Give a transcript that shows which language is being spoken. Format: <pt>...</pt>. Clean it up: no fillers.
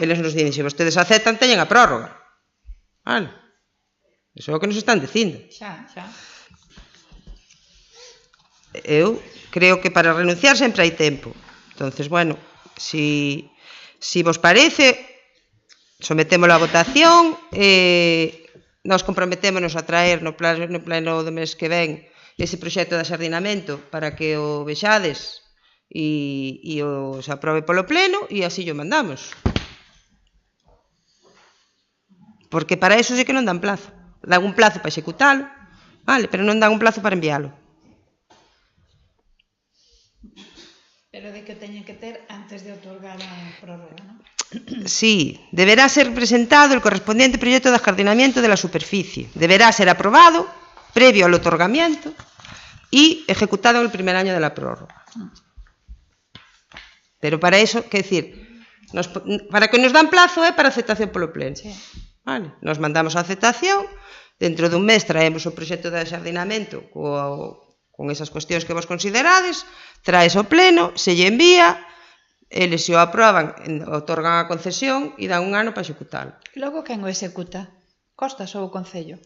<gl>Eles nos dicen, se vostedes aceptan, teñen a prórroga. Vale. Iso é o que nos están dicindo. Xa. Eu creo que para renunciar sempre hai tempo. Entonces, bueno, si vos parece, sometémolo a votación, nós comprometémonos a traer no pleno do mes que ven ese proxecto de axardinamento para que o vexades e o se aprobe polo pleno e así o mandamos. Porque para eso sí que non dan plazo. Dan un plazo para executalo, vale, pero non dan un plazo para enviálo. Pero de que teñen que ter antes de outorgar a prórroga, non?</gl> <es>Sí, deberá ser presentado el correspondiente proyecto de ajardinamiento de la superficie. Deberá ser aprobado previo al otorgamiento y ejecutado en el primer año de la prórroga.</es> <gl>Pero para eso, que decir, para que nos dan plazo para aceptación polo pleno. Sí. Vale, nos mandamos a aceptación, dentro dun mes traemos o proxecto de axardinamento con esas cuestións que vos considerades, traes ao pleno, se lle envía, eles se o aproban, otorgan a concesión e dan un ano para executalo. E logo quen o executa? Costas ou o Concello?</gl>